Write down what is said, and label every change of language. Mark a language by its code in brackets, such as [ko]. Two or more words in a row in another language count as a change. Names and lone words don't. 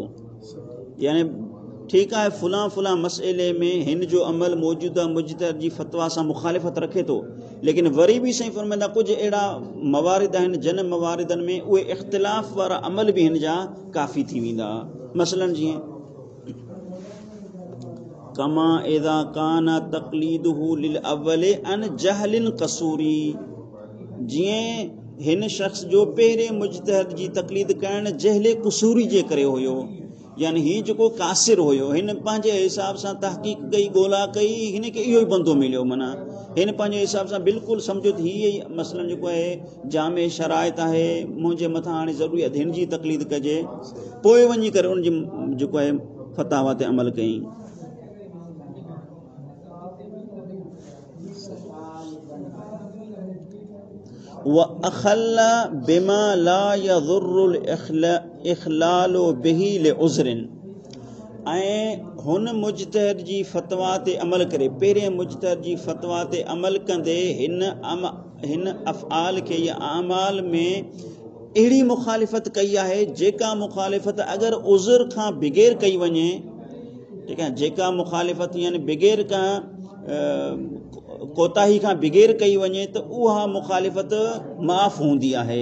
[sd] यानी ठीकु आहे फुला मसइले में हिन जो अमल मौजूदा मुजतहिद जी फतवा सां मुखालिफत रखे थो, लेकिन वरी बि सही फरमाइनि था कुझु अहिड़ा मवारिद आहिनि जिन मवारिदनि में उहे इख़्तिलाफ़ वारा अमल बि हिन जा काफ़ी थी वेंदा। मसलन जीअं [ar] كما إذا كان تقليده للأول عن جهل قصوري, [sd] जीअं हिन शख़्स जो पहिरें मुजतहिद जी तक़लीद करणु जहले कसूरी जे करे हुयो, यानी हीउ जेको कासिर हुयो हिन पंहिंजे हिसाब सां तहक़ीक़ कई ॻोल्हा कई, हिन खे इहो ई बंदो मिलियो, माना हिन पंहिंजे हिसाब सां बिल्कुलु सम्झो त हीअ मसलन जेको आहे जामे शराइत आहे, मुंहिंजे मथां हाणे ज़रूरी आहे हिन जी तक़लीद कजे, पोइ वञी करे उनजी जेको आहे फतावा ते अमल कई। [ar] وأخل بما لا يضر الإخلال به لعذر, [sd] ऐं हुन मुजतहिद जी फतवा ते अमल करे पहिरें मुजतहिद जी फतवा ते अमल कंदे हिन अफ़आल खे या आमाल में अहिड़ी मुखालिफ़त कई आहे जेका मुखालिफ़त अगरि उज़र खां बग़ैर कई वञे, ठीकु आहे, जेका मुखालिफ़त यानी बग़ैर खां कोताही खां बग़ैर कई वञे त उहा मुखालिफ़त माफ़ हूंदी आहे।